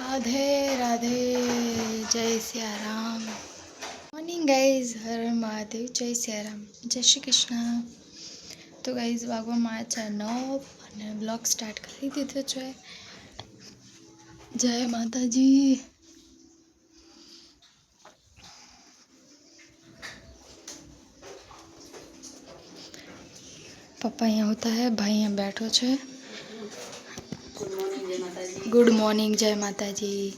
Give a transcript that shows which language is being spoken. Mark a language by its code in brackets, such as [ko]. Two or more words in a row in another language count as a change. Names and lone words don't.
[hi] राधे राधे जय सिया राम [en] morning guys [hi] हर महादेव जय सिया राम जय श्री कृष्ण। [gu] તો ગાઇઝ વાગવામાં છે 9 અને બ્લોગ સ્ટાર્ટ કરી દીધો છે। [hi] जय माताजी। पप्पा यहाँ होता है, भाई यहाँ [gu] બેઠો છે। [en] good morning [hi] जय माताजी।